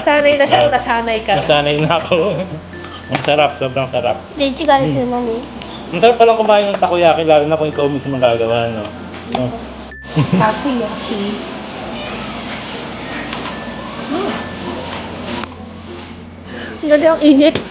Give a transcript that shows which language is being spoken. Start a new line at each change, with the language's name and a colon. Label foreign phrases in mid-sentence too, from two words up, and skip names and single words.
Filipino: Nasanay na siya, nasanay ka. Nasanay na ako. Ang sarap, sobrang sarap.
Japanese: で違うって何
Filipino: Ang sarap palang kumain ng takoyaki, lalo na kung ikaw mismo gagawa, no? No? Takoyaki. Ganda ang init.